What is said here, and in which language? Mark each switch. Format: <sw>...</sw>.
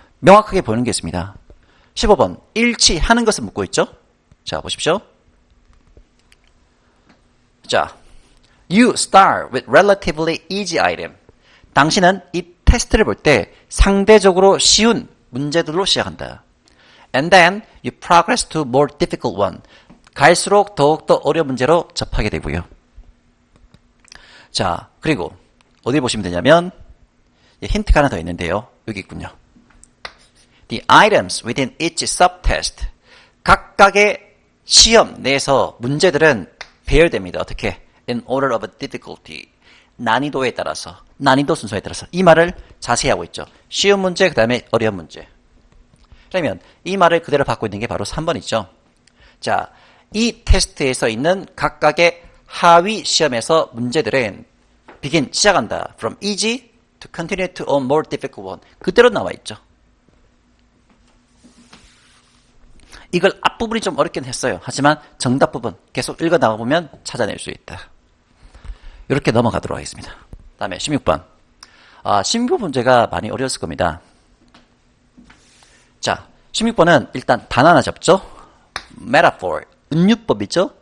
<ko>명확하게 보이는 게 있습니다. 15번 일치하는 것을 묻고 있죠. 자, 보십시오.</ko> <en>자, you start with relatively easy item.</en> <ko>당신은 이 테스트를 볼 때 상대적으로 쉬운 문제들로 시작한다.</ko> <en>And then you progress to more difficult one.</en> <ko>갈수록 더욱더 어려운 문제로 접하게 되고요. 자, 그리고 어디 보시면 되냐면 힌트가 하나 더 있는데요. 여기 있군요.</ko> <en>The items within each subtest.</en> <ko>각각의 시험 내에서 문제들은 배열됩니다. 어떻게?</ko> <en>In order of difficulty.</en> <ko>난이도에 따라서, 난이도 순서에 따라서. 이 말을 자세히 하고 있죠. 쉬운 문제, 그 다음에 어려운 문제. 그러면 이 말을 그대로 받고 있는 게 바로 3번이죠. 자, 이 테스트에서 있는 각각의 하위 시험에서 문제들은 begin, 시작한다.</ko> <en>From easy to continue to a more difficult one.</en> <ko>그대로 나와 있죠. 이걸 앞부분이 좀 어렵긴 했어요. 하지만 정답 부분 계속 읽어 나가보면 찾아낼 수 있다. 이렇게 넘어가도록 하겠습니다. 다음에 16번. 16번 문제가 많이 어려웠을 겁니다. 자, 16번은 일단 단어 하나 잡죠. metaphor, 은유법이죠.</ko>